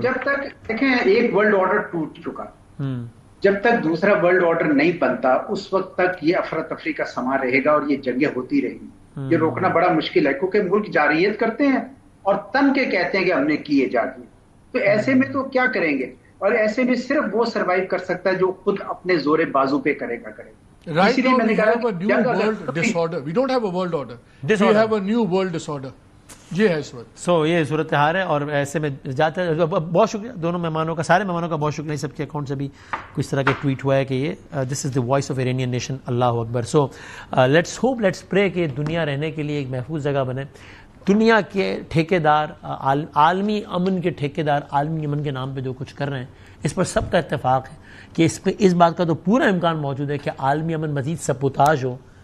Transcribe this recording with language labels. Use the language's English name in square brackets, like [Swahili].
[Urdu] جب تک دیکھیں ایک ورلڈ آرڈر ٹوٹ چکا, جب تک دوسرا ورلڈ آرڈر نہیں بنتا اس وقت تک یہ افراتفری کا سما رہے گا اور یہ جنگیں ہوتی رہیں گی. یہ روکنا بڑا مشکل ہے کیونکہ ملک جارحیت کرتے ہیں اور تن کے کہتے ہیں کہ ہم نے کیے جا دیے. تو ایسے میں تو کیا کریں گے, اور ایسے میں صرف وہ سروائیو کر سکتا ہے جو خود اپنے زور بازو پہ کرے گا. [English] Right now we have a new world disorder. We don't have a world order. We have a new world disorder. [Urdu] یہ ہے اس وقت. سو یہ صورتحال ہے اور ایسے میں جاتا ہے. بہت شکریہ دونوں مہمانوں کا, سارے مہمانوں کا بہت شکریہ. سب کے اکاؤنٹ سے بھی کچھ طرح کے ٹویٹ ہوا ہے کہ یہ [English] This is the voice of Iranian nation. [Urdu] Allah Akbar. So [English] let's hope let's pray [Urdu] کہ دنیا رہنے کے لیے ایک محفوظ جگہ بنے. دنیا کے ٹھیکیدار, عالمی امن کے ٹھیکیدار عالمی امن کے نام پہ جو کچھ کر رہے ہیں اس پر سب کا اتفاق ہے کہ اس بات کا تو پورا امکان موجود ہے کہ عالمی امن مزید سبوتاژ ہو.